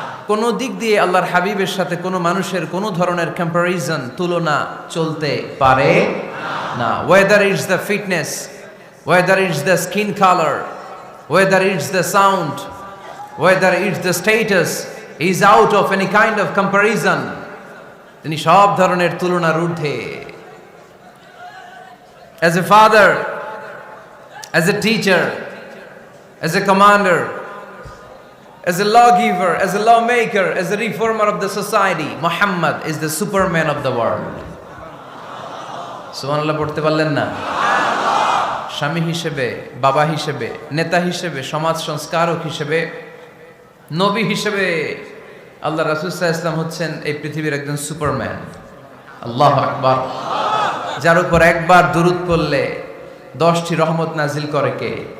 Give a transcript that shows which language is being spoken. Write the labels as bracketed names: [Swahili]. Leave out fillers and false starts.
[Bangla] কোনো দিক দিয়ে আল্লাহর হাবিবের সাথে কোনো মানুষের কোনো ধরনের কম্প্যারিজন, তুলনা চলতে পারে না। [English] Whether it's the fitness, whether it's the skin colour, whether it's the sound, whether it's the status, is out of any kind of comparison. [Bangla] তিনি সব ধরনের তুলনার ঊর্ধ্বে। [English] As a father, as a teacher, as a commander, as a lawgiver, as a lawmaker, as a reformer of the society, Muhammad is the superman of the world. [Bangla] সুবহানাল্লাহ পড়তে পারলেন না? স্বামী হিসেবে, বাবা হিসেবে, নেতা হিসেবে, সমাজ সংস্কারক হিসেবে, নবী হিসেবে আল্লাহ রাসূল সাল্লাল্লাহু আলাইহি ওয়াসাল্লাম হচ্ছেন এই পৃথিবীর একজন সুপারম্যান। আল্লাহু আকবার। যার উপর একবার দুরূদ পড়লে 10টি রহমত নাজিল করে কে?